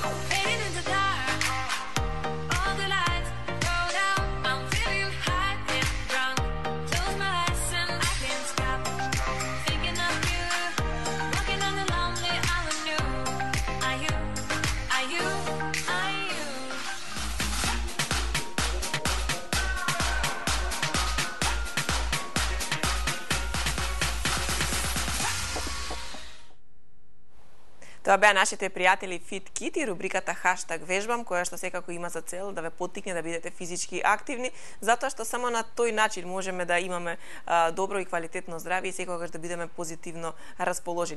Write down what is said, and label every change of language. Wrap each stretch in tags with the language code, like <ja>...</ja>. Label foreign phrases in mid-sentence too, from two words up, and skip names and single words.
<en>Fading in the dark, all the lights go down. I'm feeling high and drunk. Close my eyes and I can't stop thinking of you, walking on the lonely avenue. Are you, are you, are you?</en> <mk>Тоа беа нашите пријатели Fit Kit и рубриката Хаштаг вежбам, која што секако има за цел да ве поттикне да бидете физички активни, затоа што само на тој начин можеме да имаме добро и квалитетно здравје и секогаш да бидеме позитивно расположени.</mk>